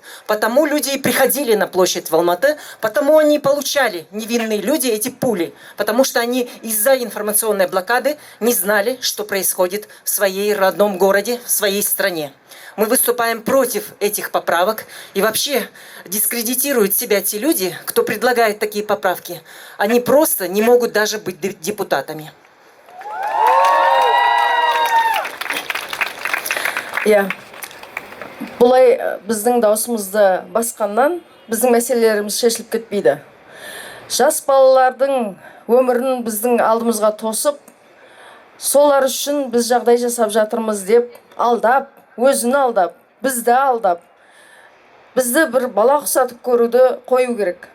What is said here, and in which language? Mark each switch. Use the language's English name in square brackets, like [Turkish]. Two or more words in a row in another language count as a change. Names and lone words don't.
[Russian] Потому люди и приходили на площадь в Алматы, потому они получали, невинные люди, эти пули, потому что они из-за информационной блокады не знали, что происходит в своей родном городе, в своей стране. Мы выступаем против этих поправок, и вообще дискредитируют себя те люди, кто предлагает такие поправки. Они просто не могут даже быть депутатами. [Kazakh] иә бұлай біздің даусымызды басқаннан біздің мәселелеріміз шешіліп кетпейді. Жас балалардың өмірін біздің алдымызға тосып, солар үшін біз жағдай жасап жатырмыз деп алдап, өзін алдап, бізді алдап, бізді бір бала ұқсатып көруді қою керек.